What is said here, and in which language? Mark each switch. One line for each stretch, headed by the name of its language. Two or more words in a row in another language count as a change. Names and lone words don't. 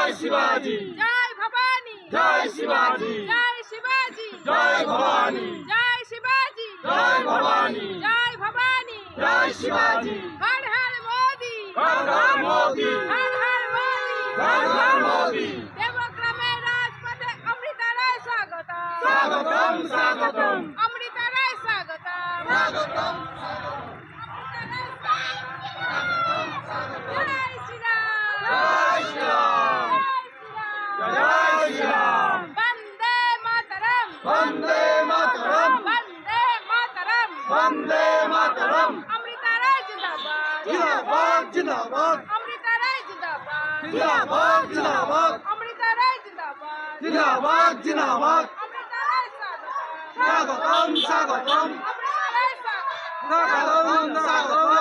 Hindi: शिवाजी जय भवानी जय शिवाजी जय शिवाजी जय भवानी जय शिवाजी जय भवानी जय भवानी जय शिवाजी हर हर मोदी हर हर मोदी हर हर मोदी हर हर मोदी देवग्रामे राजपथे अमृता राय स्वागतम स्वागतम स्वागतम अमृता राय स्वागतम स्वागतम जय श्री राम जय श्री राम जय श्री राम वंदे मातरम वंदे मातरम वंदे मातरम वंदे मातरम अमृता राय जिंदाबाद जिंदाबाद जिंदाबाद अमृता राय जिंदाबाद जिंदाबाद जिंदाबाद अमृता राय जिंदाबाद जिंदाबाद जिंदाबाद अमृता राय स्वागतम स्वागतम अमृता राय स्वागतम स्वागतम